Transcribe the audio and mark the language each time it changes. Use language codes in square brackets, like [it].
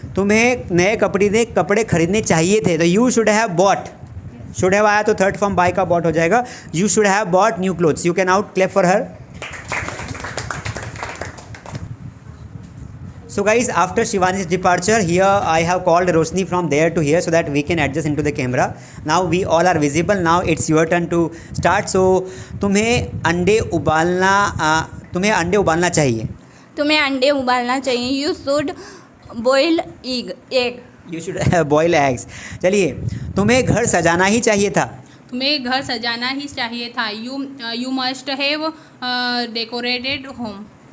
[hi] तुम्हें नए कपड़े खरीदने चाहिए थे, तो [en] You should have bought. [hi] Should have आया तो थर्ड फॉर्म बाय का बॉट हो जाएगा. [en] You should have bought new clothes. You can out. Clap for her. So guys, after Shivani's departure, here I have called Roshni from there to here so that we can adjust into the camera. Now we all are visible. Now it's your turn to start. [hi] So तुम्हें अंडे उबालना चाहिए. तुम्हें अंडे उबालना चाहिए. [en] You should boil egg. You should boil eggs. [hi] चलिए. तुम्हें घर सजाना ही चाहिए था. तुम्हें घर सजाना ही चाहिए था. [en] You must have decorated home.